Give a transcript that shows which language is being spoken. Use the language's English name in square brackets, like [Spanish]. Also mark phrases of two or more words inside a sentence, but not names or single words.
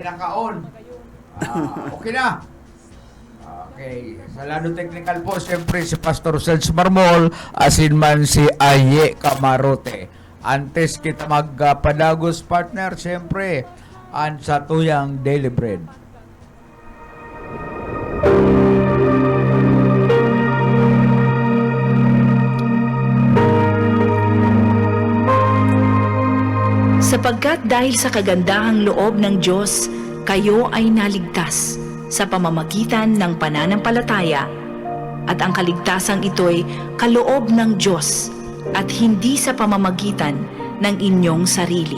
[Filipino] Dahil naka-on. Okay na. Okay. [Bikol] Sa lado technical po, siyempre si Pastor Serge Marmol, asin man si Aye Camarote. Antes kita magpadagos partner, siyempre, ang sa tuyang Daily Bread. [Filipino] Sapagkat dahil sa kagandahang loob ng Diyos, kayo ay naligtas sa pamamagitan ng pananampalataya, at ang kaligtasang ito'y kaloob ng Diyos at hindi sa pamamagitan ng inyong sarili.